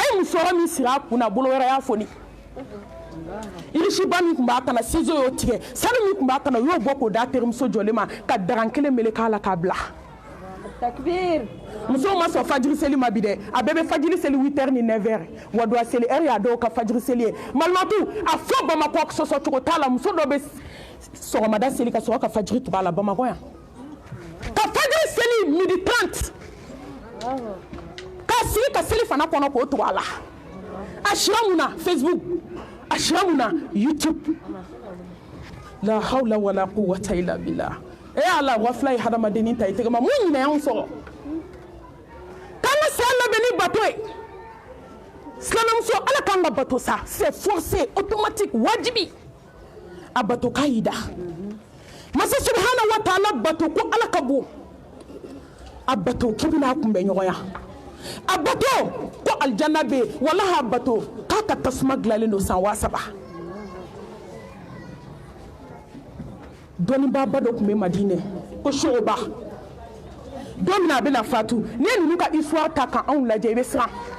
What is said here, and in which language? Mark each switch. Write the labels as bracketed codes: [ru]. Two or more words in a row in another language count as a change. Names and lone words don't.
[bm] ye musɔrɔ min siri a kun na bolo wɛrɛ y'a foni irisiba min tun b'a kana ciseau y'o tigɛ sanu min tun b'a kana u y'o bɔ k'o da terimuso jɔlen ma ka daran kelen meleke la k'a bila takbir musow ma sɔn fajiri seli ma bi dɛ a bɛɛ bɛ fajiri seli 8h ni 9h wa do a seli heure y'a dɔw ka fajiri seli ye malimatu a fɔ bamakɔ sɔsɔ cogo t'a la muso dɔ bɛ sɔgɔmada seli ka sɔrɔ ka fajiri tugu a la bamakɔ yan ka fajiri seli 12h30 k'a sigi ka seli fana kɔnɔ k'o tugu a la a sira mun na Facebook a sira mun na YouTube [ar] لا حول ولا قوة إلا بالله [bm] ala wafla ye hadamadennin ta i tɛgɛ ma mun ɲinɛ y'anw sɔrɔ k'an ka saya labɛn ni bato ye silamɛmuso ala k'an ka bato sa [fr] c'est forcé automatique [bm] wajibi a bato k'a y'i da masa [ar] سبحانه وتعالى [bm] bato ko ala ka bon a bato k'i bɛna kunbɛn ɲɔgɔnya a bato ko aljanna bɛ yen walahi a bato k'a ka tasuma dilanlen don san 3000 dɔnniba ba dɔ tun bɛ Madinɛ ko Shu'ba don min a bɛna fatu n'i ye ninnu ka histoire ta ka anw lajɛ i bɛ siran